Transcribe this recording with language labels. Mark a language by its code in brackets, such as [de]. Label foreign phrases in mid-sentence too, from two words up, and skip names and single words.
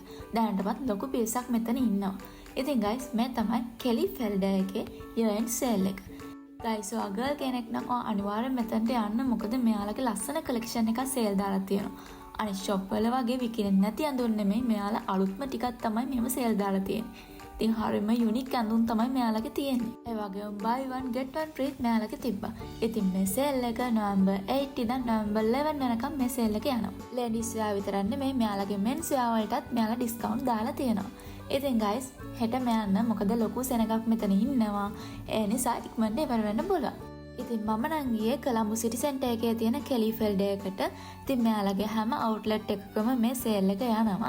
[si] දැනටමත් ලොකු පිරිසක් මෙතන ඉන්නවා. ඉතින් guys මේ තමයි කෙලි ෆෙල්ඩර් එකේ [en] year end [si] සේල් එක. guys ඔයා ගර්ල් කෙනෙක් නම් ඔයා අනිවාර්යෙන් මෙතනට යන්න. මොකද මෙයාලගේ ලස්සන කලෙක්ෂන් එකක් සේල් දාලා තියෙනවා. අනිත් ෂොප් වල වගේ විකිනෙන්නේ නැති අඳුන් නෙමෙයි. මෙයාලා අලුත්ම ටිකක් තමයි මෙහෙම සේල් දාලා තියෙන්නේ. ඉතින් හරියම යුනික් අඳුන් තමයි මෙයාලගේ තියෙන්නේ. ඒ වගේම [en] buy one get one free [si] මෙයාලගේ තිබ්බා. ඉතින් මේ සේල් එක November 8 ඉඳන් November 11 වෙනකම් මේ සේල් එක යනවා. [en] ladies wear [si] විතරක් නෙමෙයි මෙයාලගේ [en] men's wear [si] වලටත් මෙයාලා ඩිස්කවුන්ට් දාලා තියෙනවා. ඉතින් guys හෙටම යන්න මොකද ලොකු සෙනගක් මෙතන ඉන්නවා. ඒ නිසා ඉක්මනට ඉවර වෙන්න බලන්න. ඉතින් මම නම් ගියේ කොළඹ සිටි සෙන්ටර් එකේ තියෙන කෙලි ෆෙල්ඩර් එකට. ඉතින් මෙයාලගේ හැම අවුට්ලට් එකකම මේ සේල් එක යනවා.